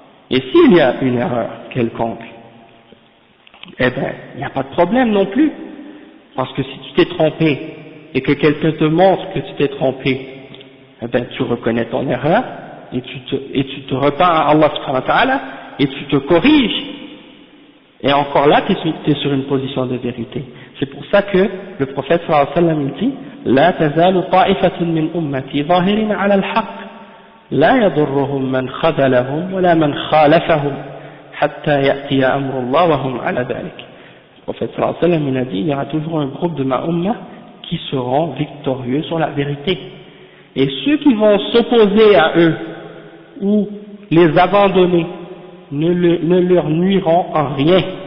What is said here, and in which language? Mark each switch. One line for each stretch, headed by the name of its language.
French: Et s'il y a une erreur quelconque, eh bien, il n'y a pas de problème non plus. Parce que si tu t'es trompé et que quelqu'un te montre que tu t'es trompé, eh bien, tu reconnais ton erreur et tu te repens à Allah subhanahu wa ta'ala et tu te corriges. Et encore là, tu es sur une position de vérité. C'est pour ça que le prophète sallallahu alayhi wa sallam dit
Arabic: لا تزال طائفة من أمتي ظاهرين على الحق لا يضرهم من خذلهم ولا من خالفهم حتى يأتي أمر الله وهم على ذلك.
French: Le prophète sallallahu alayhi wa sallam il a dit il y aura toujours un groupe de ma umma qui seront victorieux sur la vérité. Et ceux qui vont s'opposer à eux ou les abandonner ne leur nuiront en rien.